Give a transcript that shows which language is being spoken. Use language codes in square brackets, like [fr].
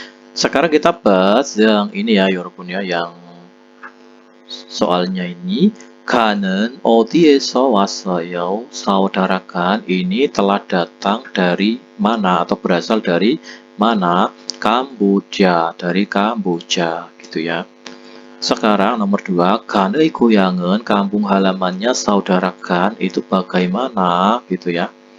[id] Sekarang kita bahas yang ini ya, [ko] 여러분 [id] ya, yang soalnya ini. [ko] Ka는 어디에서 왔어요? [id] Saudarakan ini telah datang dari mana atau berasal dari mana? Kamboja, dari Kamboja gitu ya. Sekarang nomor 2, [ko] 간의 고향은 [id] kampung halamannya saudarakan itu bagaimana gitu ya.